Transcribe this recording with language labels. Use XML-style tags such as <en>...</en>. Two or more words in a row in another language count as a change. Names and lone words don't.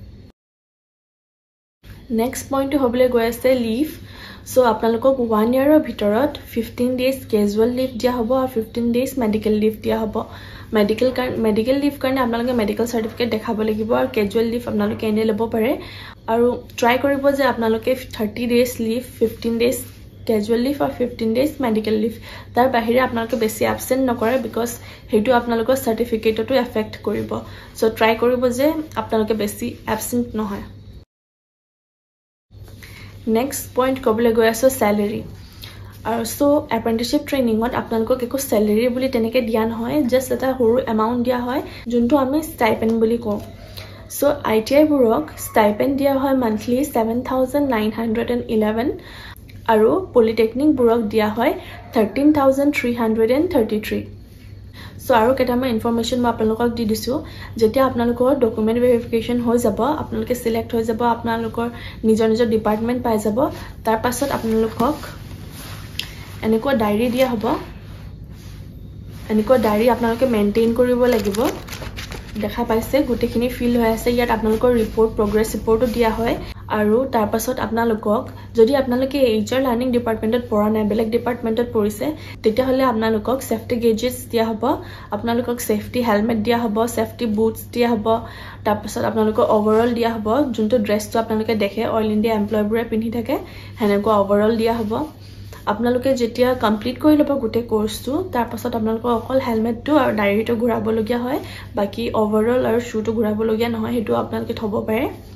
<en>next point</en> <as>হ'বলৈ গৈ আছে লিভ। সো আপোনালোকক 1 ইয়াৰৰ ভিতৰত</as> <en>15 days casual leave</en> <as>দিয়া হ'ব, আৰু</as> <en>15 days medical leave</en> <as>দিয়া হ'ব।</as> <en>medical leave</en> <as>কাৰণে আপোনালোকে</as> <en>medical certificate</en> <as>দেখাব লাগিব, আৰু</as> <en>casual leave</en> <as>আপোনালোকে এনে ল'ব পাৰে। আৰু ট্ৰাই কৰিব যে আপোনালোকে</as> <en>30 days leave 15 days casual leave or 15 days medical leave.</en> <as>Tar bahire apnaloke besi absent nokore because hetu apnalokor certificate to affect koribo. So try কৰিব যে আপোনালোকে বেছি absent ন হয়.</as> <en>Next point</en> <as>ক'বলৈ গৈ আছো salary. So</as> <en>apprenticeship training what</en> <as>আপোনালোকৰ একো salary বুলি তেনেকৈ দিয়া নহয়, just এটা সৰু amount দিয়া হয় যিটো আমি stipend বুলি কওঁ. So ITI burok stipend dia hoy monthly 7,911 aru polytechnic burok dia hoy 13,333. So আৰু কেইটামান information মা আপোনালোকক দি দিছো যেতিয়া আপোনালোকৰ</as> <en>document verification</en> <as>হৈ যাব আপোনালোকে select হৈ যাব আপোনালোকৰ নিজৰ department পাই যাব তাৰ পাছত আপোনালোকক এনেকুৱা diary দিয়া হ'ব এনেকুৱা diary apnaloke maintain koribo lagibo দেখা পাইছে গুটেখিনি ফিল হৈ আছে ইয়াত আপোনালোকৰ</as> <en>report progress report</en> <as>দিয়া হয় আৰু তাৰ পাছত আপোনালোকক যদি আপোনালোকে</as> <en>HR learning department</en> <as>পঢ়া নাই বেলেগ ডিপাৰ্টমেন্টত পঢ়িছে তেতিয়া হলে আপোনালোকক</as> <en>safety gadgets</en> <as>দিয়া হ'ব আপোনালোকক</as> <en>safety helmet</en> <as>দিয়া হ'ব</as> <en>safety boots</en> <as>দিয়া হ'ব তাৰ পাছত আপোনালোকৰ ওভাৰঅল দিয়া হ'ব যোনটো ড্ৰেছটো আপোনালোকে দেখে</as> <en>all India employees</en> <as>পিন্ধি থাকে হেনেকুৱা ওভাৰঅল দিয়া হ'ব আপোনালোকে যেতিয়া কমপ্লিট কৰি লব গুটে কোৰ্সটো তাৰ পাছত আপোনালোকৰ অকল হেলমেটটো আৰু ডায়েৰীটো ঘূৰাব লগিয়া হয় বাকি ওভাৰঅল আৰু শ্বুটো ঘূৰাব লগিয়া নহয় হেতু আপোনালোকে থব পাৰে</as>